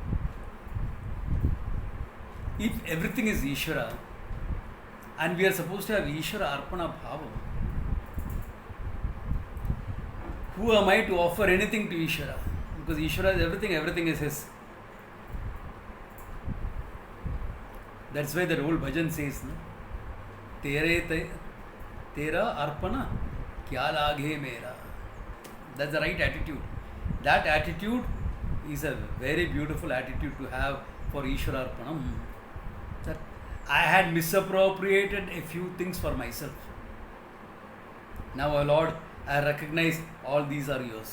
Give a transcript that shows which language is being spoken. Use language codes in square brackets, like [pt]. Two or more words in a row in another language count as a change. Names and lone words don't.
[en] If everything is Ishvara, and we are supposed to have [sa] ईश्वर अर्पण भाव, [en] who am I to offer anything to Ishvara? Because Ishvara is everything, everything is His. That's why the old bhajan says, no? [hi] तेरा अर्पण क्या लागे मेरा. [en] That's the right attitude. That attitude is a very beautiful attitude to have for [sa] ईश्वर अर्पणम्. [en] That I had misappropriated a few things for myself. Now, O Lord, I recognize all these are yours.